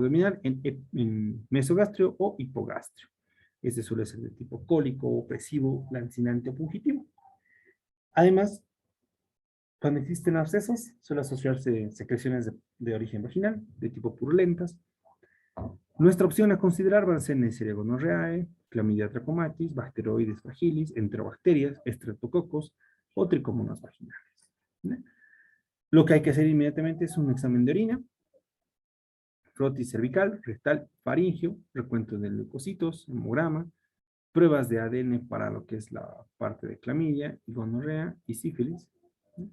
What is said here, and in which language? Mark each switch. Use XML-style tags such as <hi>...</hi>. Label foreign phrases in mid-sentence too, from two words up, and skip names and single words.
<es>Dolor abdominal en mesogastrio o hipogastrio. Este suele ser de tipo cólico, opresivo, lancinante o fungitivo. Además, cuando existen abscesos, suele asociarse secreciones de origen vaginal, de tipo purulentas. Nuestra opción a considerar van a ser Neisseria gonorrhoeae, Clamidia trachomatis, Bacteroides fragilis, enterobacterias, estreptococos o tricomonas vaginales. ¿No? Lo que hay que hacer inmediatamente es un examen de orina, frotis cervical, rectal, faringio, recuento de leucocitos, hemograma, pruebas de ADN para lo que es la parte de clamidia, gonorrea y sífilis. ¿No?</es>